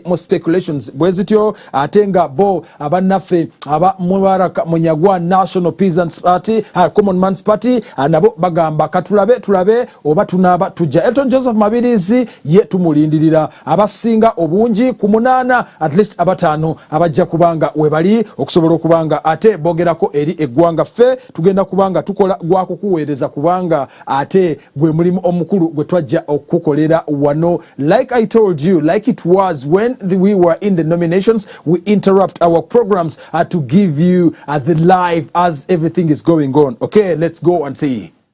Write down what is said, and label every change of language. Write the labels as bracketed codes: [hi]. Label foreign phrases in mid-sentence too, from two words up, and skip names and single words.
[lg] mu speculations bwezityo atenga bo abanaffe aba Mubaraka Munyagwa National Peasants Party Common Man's Party nabo bagamba tulabe oba tunaba tujja Elton Joseph Mabirizi ye tumulindirira abasinga obungi ku 8 [en] at least [lg] abatano abajja kubanga webali okusobola okubanga ate bogerako eri eggwanga ffe tugenda kubanga tukola gwa kukuweereza kubanga ate gwe mulimu omukulu gwe twajja okukolera wano. [en] Like I told you, like it was when we were in the nominations, we interrupt our programs to give you the live as everything is going on. Okay, let's go and see.